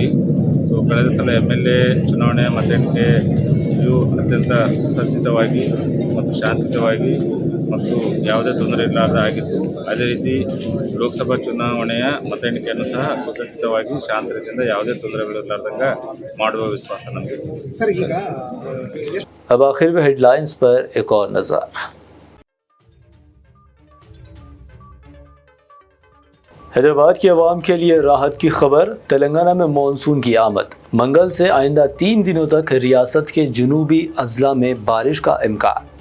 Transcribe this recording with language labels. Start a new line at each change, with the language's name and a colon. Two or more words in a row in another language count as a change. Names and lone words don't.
Kannada: ಸೊ ಕಳೆದ ಸಲ MLA ಚುನಾವಣೆ ಮತ ಎಣಿಕೆಯು ಅತ್ಯಂತ ಸುಸಜ್ಜಿತವಾಗಿ ಮತ್ತು ಶಾಂತಿಯುತವಾಗಿ ಮತ್ತು ಯಾವುದೇ ತೊಂದರೆ ಇಲ್ಲದ ಆಗಿತ್ತು. ಅದೇ ರೀತಿ ಲೋಕಸಭಾ ಚುನಾವಣೆಯ ಮತ ಎಣಿಕೆಯನ್ನು ಸಹ ಸುಸಜ್ಜಿತವಾಗಿ ಶಾಂತ ರೀತಿಯಿಂದ ಯಾವುದೇ ತೊಂದರೆಗಳಿರಲಾರ್ದಂಗೆ ಮಾಡುವ ವಿಶ್ವಾಸ ನಮಗೆ.
Urdu: اب آخر میں ہیڈلائنز پر ایک اور نظر. حیدرآباد کی عوام کے لیے راحت کی خبر، تلنگانہ میں مانسون کی آمد. منگل سے آئندہ 3 دنوں تک ریاست کے جنوبی اضلاع میں بارش کا امکان.